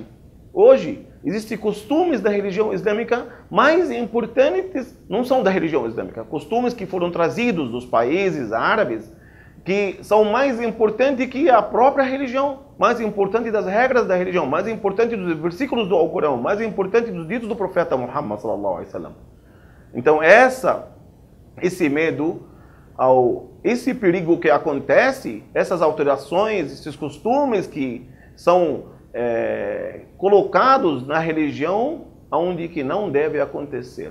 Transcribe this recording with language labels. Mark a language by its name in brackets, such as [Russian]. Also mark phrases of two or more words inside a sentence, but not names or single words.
[Portuguese] Hoje, existem costumes da religião islâmica mais importantes, não são da religião islâmica, costumes que foram trazidos dos países árabes, que são mais importantes que a própria religião, mais importante das regras da religião, mais importante dos versículos do Alcorão, mais importante dos ditos do profeta Muhammad [Arabic] صلى الله عليه وسلم. [Portuguese] Então esse medo, esse perigo que acontece, essas alterações, esses costumes que são colocados na religião, onde que não deve acontecer.